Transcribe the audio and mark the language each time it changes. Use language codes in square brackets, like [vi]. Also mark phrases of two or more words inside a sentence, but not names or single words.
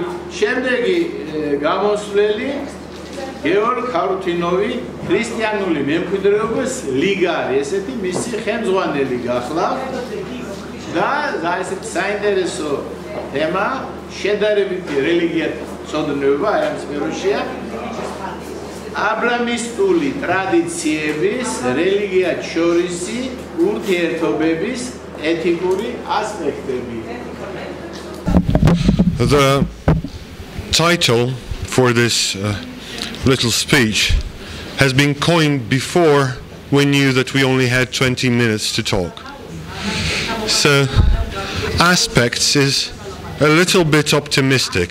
[ka] შემდეგი გამოსვლელი გევორგ ჰარუთიუნოვი ქრისტიანული მემკვიდრეობის ლიგარი, ესეთი მისი ხელმძღვანელი გახლავთ და ესეთი საინტერესო თემა შედარებითი რელიგიათმცოდნეობა აი ამ სფეროშია აბრაამიტული ტრადიციების, რელიგიათაშორისი, ურთიერთობების ეთიკური ასპექტები. [en] The title for this little speech has been coined before we knew that we only had 20 minutes to talk. So, aspects is a little bit optimistic.